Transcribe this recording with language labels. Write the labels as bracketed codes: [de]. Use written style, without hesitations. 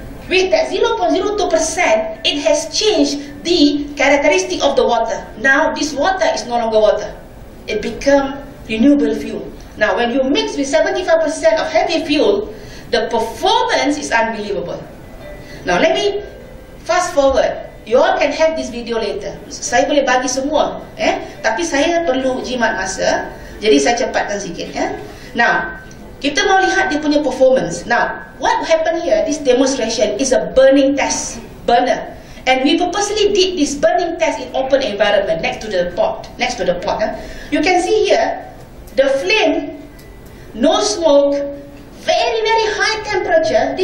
[en] With that 0.02%, it has changed the characteristic of the water. Now this water is no longer water. It become renewable fuel. Now when you mix with 75% of heavy fuel, the performance is unbelievable. Now let me fast forward. You all can have this video later. [ms] Saya boleh bagi semua, tapi saya perlu jimat masa. Jadi saya cepatkan sikit. [en] Now, [ms] kita mau lihat dia punya [en] performance. Now, what happened here? This demonstration is a burning test, burner, and we purposely did this burning test in open environment next to the pot. You can see here the flame, no smoke, very high temperature.